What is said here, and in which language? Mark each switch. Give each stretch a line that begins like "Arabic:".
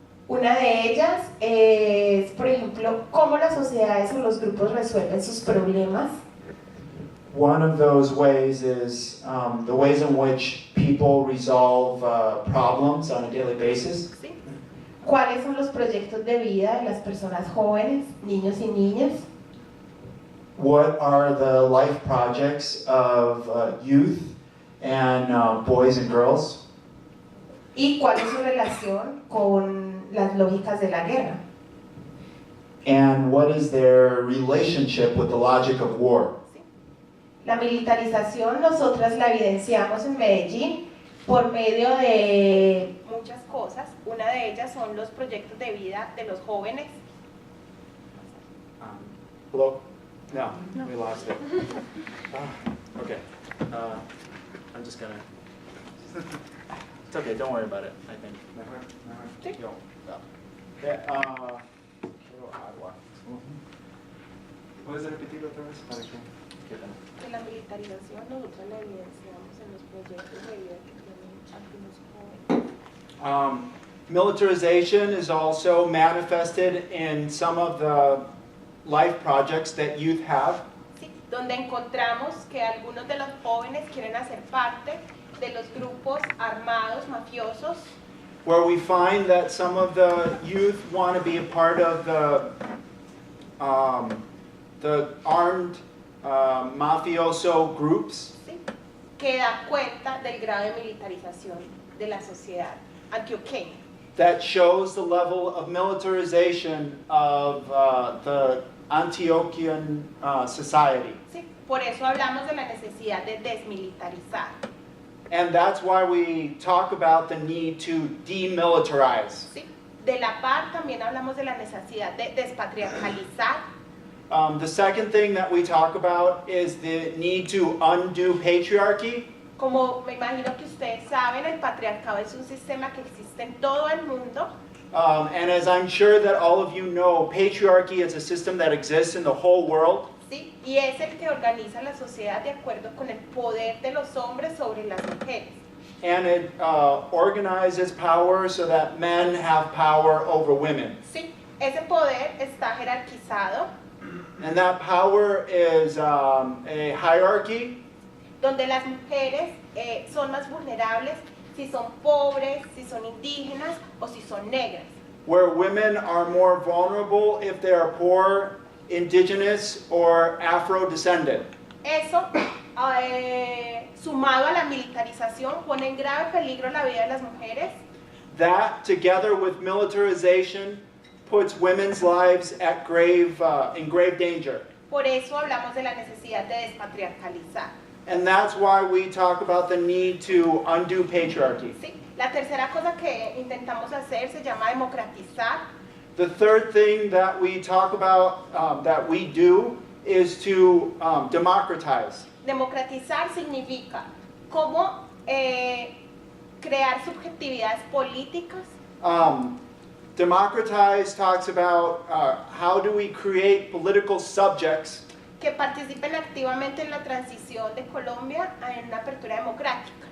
Spanish: Una de ellas es, por ejemplo, cómo las sociedades o los grupos resuelven sus problemas.
English: One of those ways is the ways in which people resolve problems on a daily basis.
Spanish: ¿Sí? ¿Cuáles son los proyectos de vida de las personas jóvenes, niños y niñas?
English: What are the life projects of youth and boys and girls?
Spanish: ¿Y cuál es su relación con las lógicas de la guerra?
English: And what is their relationship with the logic of war?
Spanish: La militarización nosotras la evidenciamos en Medellín por medio de muchas cosas. Una de ellas son los proyectos de vida de los jóvenes.
English: Hello? No, we lost it. Okay. I'm just gonna. It's okay, don't worry about it, I think.
Spanish: Sí. Yo. Quiero agua. ¿Puedes repetirlo otra vez? Para que quede. De la militarización nosotros la evidenciamos en los proyectos de vida que tienen algunos jóvenes.
English: Militarization is also manifested in some of the life projects that youth have.
Spanish: Sí, donde encontramos que algunos de los jóvenes quieren hacer parte de los grupos armados mafiosos,
English: Where we find that some of the youth want to be a part of the armed mafioso groups.
Spanish: ¿sí? Que da cuenta del grado de militarización de la sociedad antioqueña.
English: That shows the level of militarization of the Antiochian society.
Spanish: ¿sí? Por eso hablamos de la necesidad de desmilitarizar.
English: And that's why we talk about the need to demilitarize.
Spanish: ¿sí? De la par también hablamos de la necesidad de despatriarcalizar.
English: The second thing that we talk about is the need to undo patriarchy.
Spanish: Como me imagino que ustedes saben, el patriarcado es un sistema que existe en todo el mundo.
English: And as I'm sure that all of you know, patriarchy is a system that exists in the whole world.
Spanish: ¿sí? Y es el que organiza la sociedad de acuerdo con el poder de los hombres sobre las mujeres.
English: And it organizes power so that men have power over women.
Spanish: ¿sí? Ese poder está jerarquizado,
English: And that power is a hierarchy
Spanish: donde las mujeres son más vulnerables si son pobres, si son indígenas o si son negras.
English: where women are more vulnerable if they are poor, indigenous, or Afro-descendant.
Spanish: Eso, sumado a la militarización, pone en grave peligro la vida de las mujeres.
English: That, together with militarization, puts women's lives at in grave danger.
Spanish: Por eso hablamos de la necesidad de despatriarcalizar.
English: And that's why we talk about the need to undo patriarchy.
Spanish: ¿sí? La tercera cosa que intentamos hacer se llama democratizar.
English: The third thing that we talk about, that we do, is to democratize.
Spanish: Democratizar significa cómo crear subjetividades políticas.
English: Democratize talks about how do we create political subjects
Spanish: Que participen activamente en la transición de Colombia en una apertura democrática.